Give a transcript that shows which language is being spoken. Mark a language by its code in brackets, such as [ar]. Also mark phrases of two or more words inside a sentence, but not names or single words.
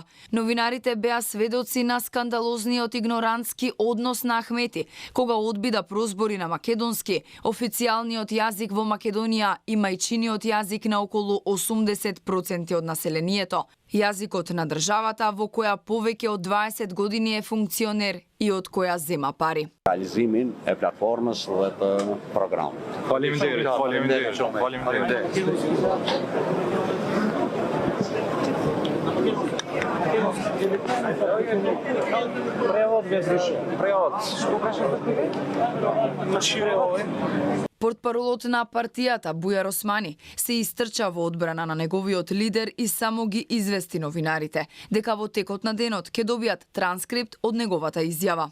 [mk] Новинарите беа сведоци на скандалозниот игнорантски однос на Ахмети, кога одби да прозбори на македонски, официјалниот јазик во Македонија и мајчиниот јазик на околу 80% од населението. Јазикот на државата во која повеќе од 20 години е функционер и од која зема пари. [sq] Realizimin e platformës dhe të programit. Faleminderit. [mk] Портпаролот на партијата Бујар Османи се истрча во одбрана на неговиот лидер и само ги извести новинарите дека во текот на денот ќе добијат транскрипт од неговата изјава.